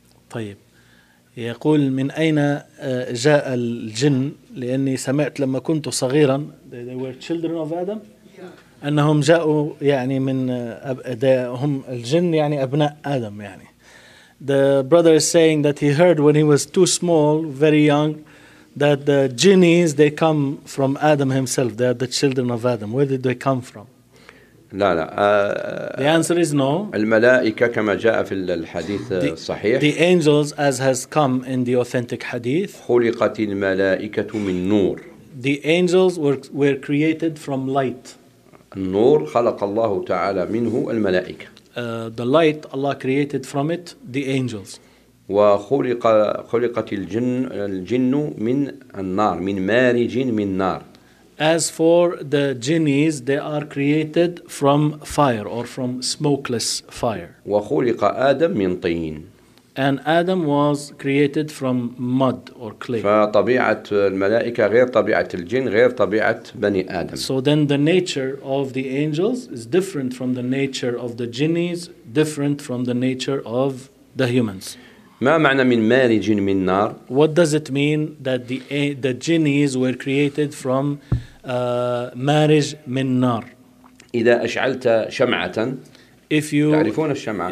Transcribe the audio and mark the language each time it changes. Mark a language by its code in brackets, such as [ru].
[ar] طيب يقول من أين جاء الجن لأني سمعت لما كنت صغيرا [en] they were children of Adam [ar] أنهم جاءوا يعني من هم الجن يعني أبناء آدم يعني [en] the brother is saying that he heard when he was too small very young that the genies they come from Adam himself they are the children of Adam where did they come from [ar] لا لا [en] the answer is no [ar] الملائكة كما جاء في الحديث الصحيح [en] the angels as has come in the authentic hadith [ar] خلقت الملائكة من نور [en] the angels were created from light [ar] النور خلق الله تعالى منه الملائكة [en] the light Allah created from it the angels [ar] وخلقت الجن من النار من مارج من نار [en] As for the genies, they are created from fire or from smokeless fire. [ar] وخلق آدم من طين. [en] And Adam was created from mud or clay. [ar] فطبيعة الملائكة غير طبيعة الجن غير طبيعة بني آدم. [en] So then the nature of the angels is different from the nature of the genies, different from the nature of the humans. [ar] ما معنى من مارج من نار؟ [en] What does it mean that the genies were created from [ar] مارج من نار؟ إذا أشعلت شمعة تعرفون الشمعة؟